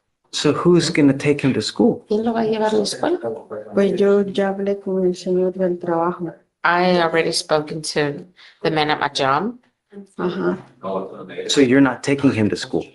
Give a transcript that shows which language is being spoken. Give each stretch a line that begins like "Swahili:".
English: So who's going to take him to school?
Spanish: ¿Quién lo va a llevar a la escuela? Pues yo ya hablé con el señor del trabajo.
English: I already spoken to the man at my job. Ajá. So you're not taking him to school?